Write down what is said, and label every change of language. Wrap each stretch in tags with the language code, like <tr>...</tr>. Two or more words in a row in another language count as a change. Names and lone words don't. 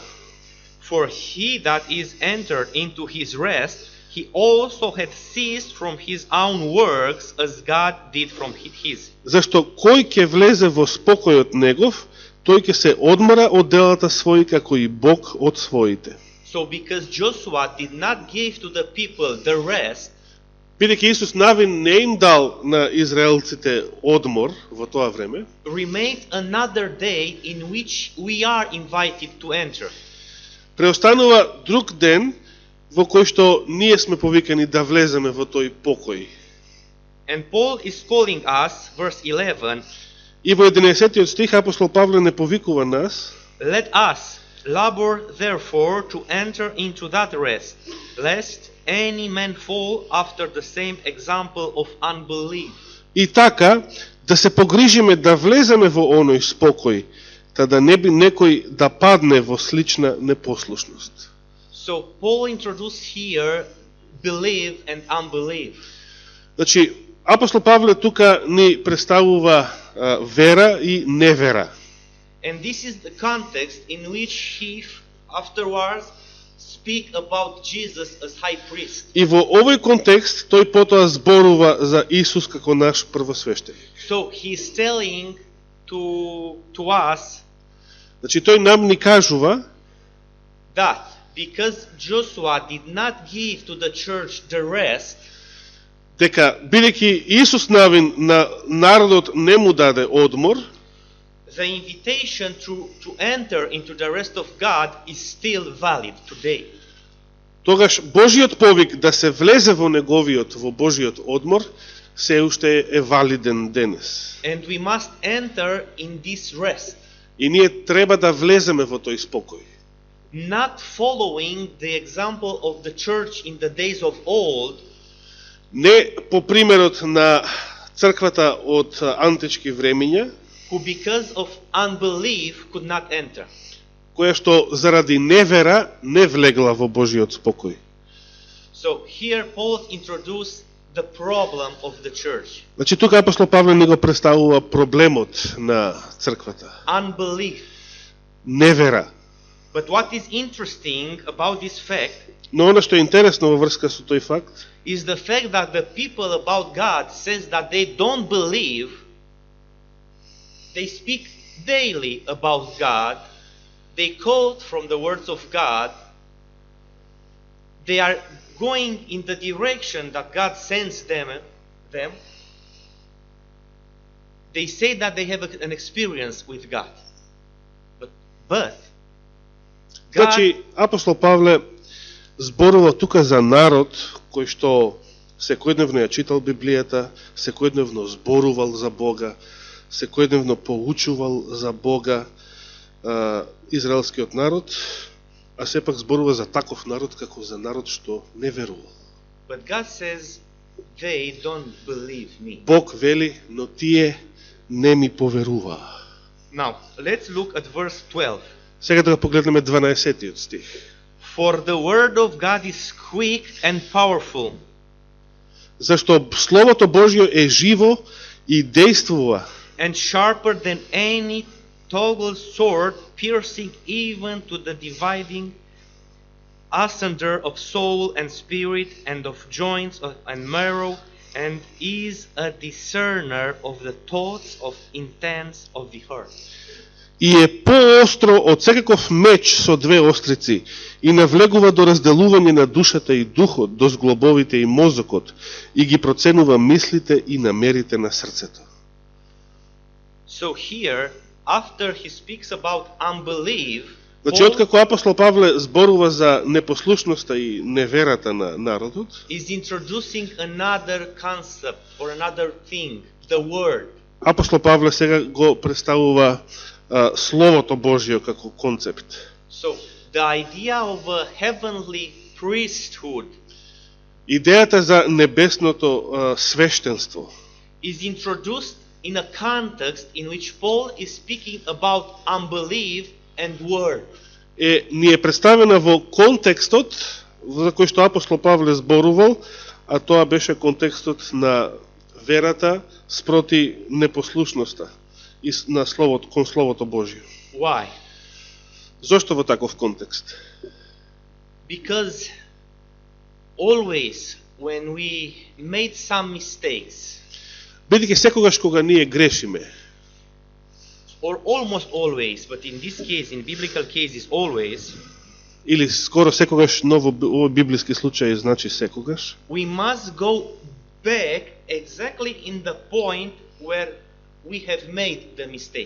<en>For he that is entered into his rest, he also had ceased from his own works as God did from his.</en> <mk>Зашто кој ќе влезе во спокојот негов, тој ќе се одмора од делата своји како и Бог од своите.</mk> <en>So because Joshua did not give to the people the rest,</en> <mk>Бидејќи Исус навин не им дал на израелците одмор во тоа време,</mk> <en>remained another day in which we are invited to enter.</en> <mk>преостанува друг ден во кој што ние сме повикани да влеземе во тој покој.</mk> <en>And Paul is calling us, verse 11,</en> <mk>И во 11 стих апостол Павле не повикува нас:</mk> <en>let us labor therefore to enter into that rest, lest any man fall after the same example of unbelief.</en> <mk>И така, да се погрижиме да влеземе во оној спокој, та да не би некој да падне во слична непослушност.</mk> <en>So Paul introduced here belief and unbelief.</en> <mk>Значи, апостол Павле тука ни представува вера и невера.</mk> <en>And this is the context in which he afterwards speak about Jesus as high priest.</en> <mk>И во овој контекст тој потоа зборува за Исус како наш првосвештеник.</mk> <en>So he is telling to us</en> <mk>Значи тој нам ни кажува</mk> <en>that because Joshua did not give to the church the rest,</en> <mk>дека бидејќи Исус Навин на народот не му даде одмор,</mk> <en>the invitation to enter into the rest of God is still valid today.</en> <mk>тогаш Божиот повик да се влезе во Божиот одмор се уште е валиден денес.</mk> <en>And we must enter in this rest,</en> <mk>И ние треба да влеземе во тој спокој.</mk> <en>not following the example of the church in the days of old,</en> <mk>Не по примерот на црквата од антички времиња,</mk> <en>who because of unbelief could not enter.</en> <mk>која што заради невера не влегла во Божиот спокој.</mk> <en>So here Paul introduced the problem of the church.</en> <mk>Значи тука апостол Павле ни го представува проблемот на црквата.</mk> <en>Unbelief.</en> <mk>Невера.</mk> <en>But what is interesting about this fact</en> <mk>Но она што е интересно во врска со тој факт</mk> <en>is the fact that the people about God says that they don't believe. They speak daily about God. They quote from the words of God. They are going in the direction that God sends them. They say that they have an experience with God. But God,</en> <mk>Значи апостол Павле зборува тука за народ кој што секојдневно ја читал Библијата, секојдневно зборувал за Бога, секојдневно поучувал за Бога, израелскиот народ, а сепак зборува за таков народ како за народ што не верувал.</mk> <en>but God says they don't believe me.</en> <mk>Бог вели, но тие не ми поверуваа.</mk> <en>Now, let's look at verse 12.</en> <mk>Сега да погледнеме 12-тиот стих.</mk> <en>For the word of God is quick and powerful,</en> <mk>Зашто Словото Божјо е живо и действува</mk> <en>and sharper than any double sword, piercing even to the dividing asunder of soul and spirit, and of joints and marrow, and is a discerner of the thoughts of intents of the heart.</en> <mk>и е поостро од секаков меч со две острици и навлегува до разделување на душата и духот, до зглобовите и мозокот, и ги проценува мислите и намерите на срцето.</mk> <en>So here, after he speaks about unbelief,</en> <mk>Значи,</mk> <en>Paul</en> <mk>откако апостол Павле зборува за непослушноста и неверата на народот,</mk> <en>is introducing another concept or another thing, the word.</en> <mk>апостол Павле сега го представува Словото Божјо како концепт.</mk> <en>So the idea of a heavenly priesthood</en> <mk>Идејата за небесното свештенство</mk> <en>is introduced in a context in which Paul is speaking about unbelief and word.</en> <mk>ни е представена во контекстот за кој што апостол Павле зборувал, а тоа беше контекстот на верата спроти непослушноста и на словото, кон Словото Божјо.</mk> <en>Why?</en> <mk>Зошто во таков контекст?</mk> <en>Because always when we made some mistakes,</en> <mk>Бидејќи секогаш кога ние грешиме,</mk> <en>or almost always, but in this case, in biblical cases, always,</en> <mk>или скоро секогаш, но во овој библиски случај значи секогаш,</mk> <en>we must go back exactly in the point where we have made the mistake.</en>